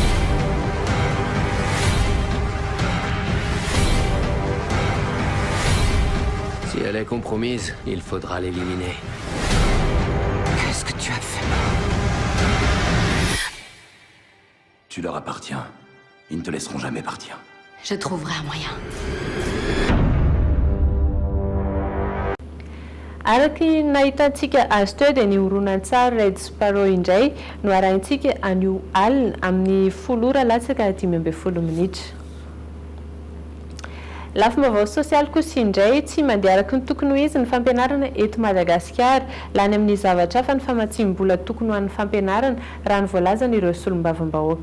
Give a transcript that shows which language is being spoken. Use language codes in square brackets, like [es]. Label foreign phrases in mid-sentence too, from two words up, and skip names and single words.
[fr] Si elle est compromise, il faudra l'éliminer. Qu'est-ce que tu as fait? Tu leur appartiens. Ils ne te laisseront jamais partir. Je trouverai un moyen. [mg] Araky nahitantsika azy teo dia ny horonan-tsary Red Sparrow indray no arahintsika anio alina amin'ny 10 ora latsaka 12 minitra. Lafim-baovao sosialy kosa indray tsy mandeha araky ny tokony ho izy ny fampianarana eto Madagasikara lany amin'ny zavatra hafa ny famatsim-bola tokony ho an'ny fampianarana raha ny voalazan'ireo solombavambahoaka.